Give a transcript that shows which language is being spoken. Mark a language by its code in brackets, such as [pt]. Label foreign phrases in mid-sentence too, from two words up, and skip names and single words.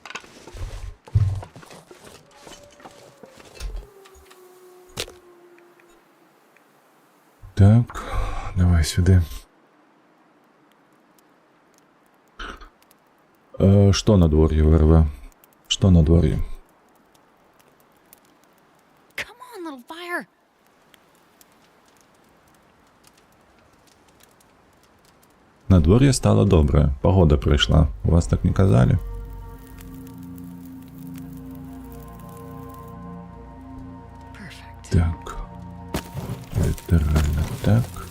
[be] Так, давай сюды. Што на двор'е, ВРВ? Што на двор'е? [en] Come on, little fire. [be] Надвор'е стало добрае, погода прыйшла. У вас так не казалі? [en] Perfect. [be] Так. Літаральна так.